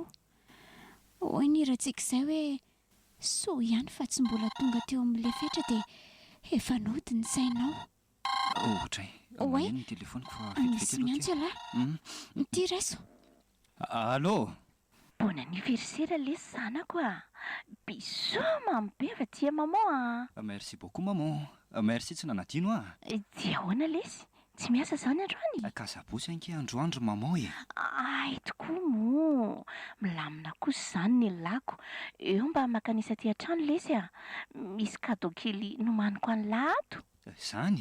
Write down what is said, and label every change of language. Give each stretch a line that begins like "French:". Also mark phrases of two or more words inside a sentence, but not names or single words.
Malagasy: Hoy ny ratsika izay hoe soa ihany fa tsy mbola tonga teo amin'ilay fetra dia efa nody ny sainao. Ohatra maneno ny telefoniko fa misy miantsy alahy. Ty raiso. Allô?
French: Bon anniversaire
Malagasy: lesy zanako a. Bisous mamy be fa tia maman a.
French: Merci beaucoup maman. Merci
Malagasy: tsy nanadino a. Dia ahoana lesy? Tsy miasa zany androany? Kasabosy anke androandro maman e. Ay tokoa mo. Milamina kosa izany ny lako. Eo mba makanisa aty an-trano lesy a. Misy cadeau kely nomaniko an'ny lato. Zany?